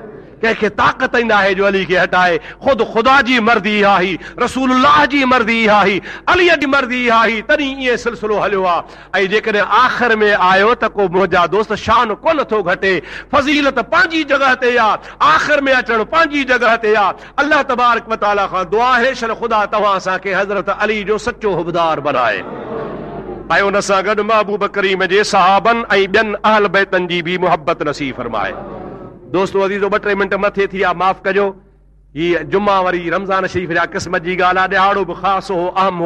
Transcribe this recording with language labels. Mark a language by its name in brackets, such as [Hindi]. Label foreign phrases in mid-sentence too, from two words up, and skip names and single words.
[Sindhi] कंहिंखे ताक़त ई न आहे जो अली खे हटाए। ख़ुदि ख़ुदा जी मर्ज़ी आहे, रसूलुल्लाह जी मर्ज़ी आहे, अलीअ जी मर्ज़ी आहे, तॾहिं ईअं सिलसिलो हलियो आहे। ऐं जेकॾहिं आख़िर में आयो त को मुंहिंजा दोस्त शान कोन थो घटे, फज़ीलत पंहिंजी जॻह ते आहे, आख़िर में अचणु पंहिंजी जॻह ते आहे। [Arabic] الله تبارك وتعالى [Sindhi] खां दुआ है, शल ख़ुदा तव्हां असांखे हज़रत अली जो सचो हुबदार बनाए। ऐं उन सां गॾु महबूब करीम जे सहाबनि ऐं ॿियनि अहल बैतनि जी बि मुहबत नसीब फरमाए। दोस्तो अज़ीज़ो, 2-3 मिंट मथे थी विया, माफ़ कजो। हीअ जुमा वरी रमज़ान शरीफ़ जा क़िस्मत जी ॻाल्हि आहे, ॾिहाड़ो बि ख़ासि हो, अहम हो।